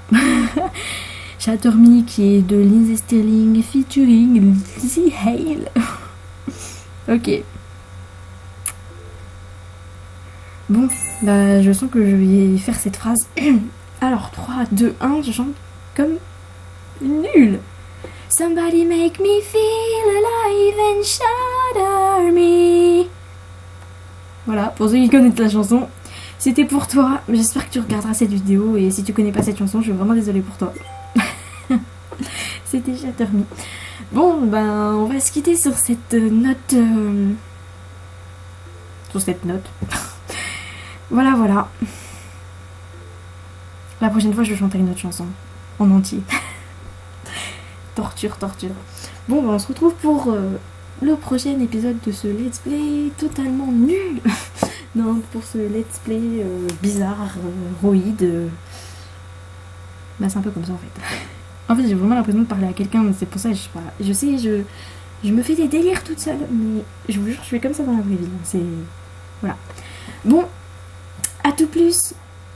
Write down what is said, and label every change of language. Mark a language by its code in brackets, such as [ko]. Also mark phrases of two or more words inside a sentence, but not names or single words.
[fr] Shatter Me qui est de Lindsay Sterling featuring Lizzie Hale. Ok. Bon, bah je sens que je vais faire cette phrase. Alors 3, 2, 1, je chante comme nul. [en] Somebody make me feel alive and shatter me. [fr] Voilà, pour ceux qui connaissent la chanson, c'était pour toi. J'espère que tu regarderas cette vidéo et si tu connais pas cette chanson, je suis vraiment désolée pour toi. C'était Shatter Me. Bon, ben, on va se quitter sur cette note. Sur cette note. Voilà, voilà. La prochaine fois, je vais chanter une autre chanson. En entier. Torture. Bon, ben, on se retrouve pour le prochain épisode de ce [en] let's play [fr] totalement nul. Non, pour ce [en] let's play [fr] bizarre, roïde. Bah, c'est un peu comme ça en fait. En fait, j'ai vraiment l'impression de parler à quelqu'un, c'est pour ça que je sais, je me fais des délires toute seule, mais je vous jure, je suis comme ça dans la vraie vie. C'est. Voilà. Bon, à tout plus.